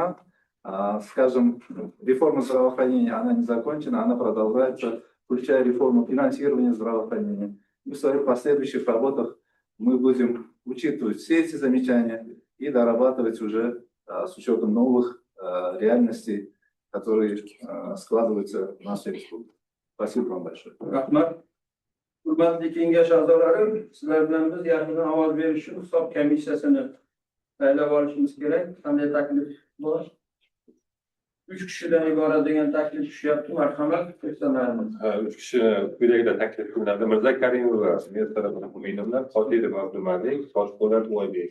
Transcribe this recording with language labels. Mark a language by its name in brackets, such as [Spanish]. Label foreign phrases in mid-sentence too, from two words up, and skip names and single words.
[Russian] Скажем, реформа здравоохранения, она не закончена, она продолжается, включая реформу финансирования здравоохранения. И в своих последующих работах мы будем учитывать все эти замечания и дорабатывать уже с учетом новых реальностей, которые складываются в нашей республике. Спасибо вам большое. [Uzbek] Hurmatli kengash a'zolari, sizlar bilan biz yaqindan ovoz berish uchun hisob komissiyasini saylab olishimiz kerak. Qanday taklif bor? 3 kishidan iborat degan taklif tushyapti. Marhamat, ko'rsatamiz. 3 kishi quyidagida taklif qilinadi. Mirza Karimova, Miyasara Muhammedovlar, Qodirov Abdumalik, Toshpo'lat Oybek.